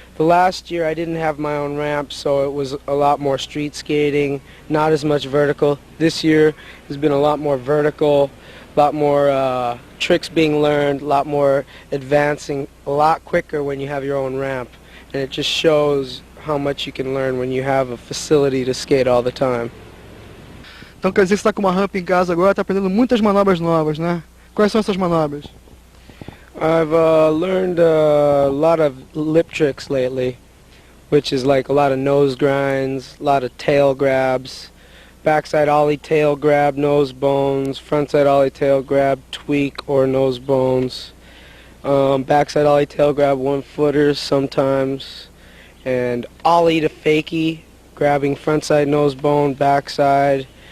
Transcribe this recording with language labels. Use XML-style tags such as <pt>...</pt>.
<en>The last year I didn't have my own ramp, so it was a lot more street skating, not as much vertical. This year has been a lot more vertical, a lot more tricks being learned, a lot more advancing, a lot quicker when you have your own ramp. And it just shows how much you can learn when you have a facility to skate all the time.</en> <pt>Então quer dizer que você está com uma rampa em casa agora, está aprendendo muitas manobras novas, né? Quais são essas manobras?</pt> <en>I've learned a lot of lip tricks lately, which is like a lot of nose grinds, a lot of tail grabs, backside ollie tail grab, nose bones, frontside ollie tail grab, tweak or nose bones, backside ollie tail grab, 1-footers sometimes, and ollie to fakie, grabbing frontside nose bone, backside.</en>